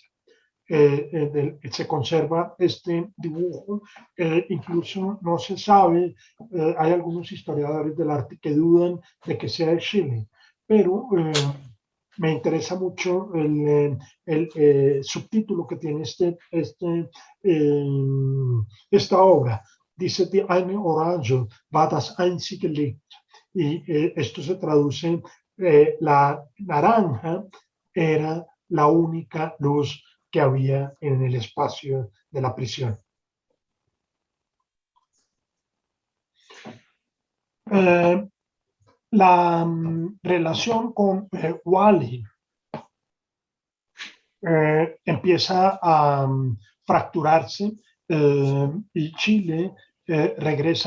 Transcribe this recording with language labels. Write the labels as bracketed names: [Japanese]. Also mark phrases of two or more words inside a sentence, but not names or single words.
[Spanish] Se conserva este dibujo, incluso no se sabe, hay algunos historiadores del arte que dudan de que sea de Chile, pero me interesa mucho el subtítulo que tiene esta obra. Dice: [German] Die eine Orange war das einzige Licht. [Spanish] Y esto se traduce, la naranja era la única luz que había en el espacio de la prisión. La relación con Wall-E empieza a fracturarse y Chile regresa a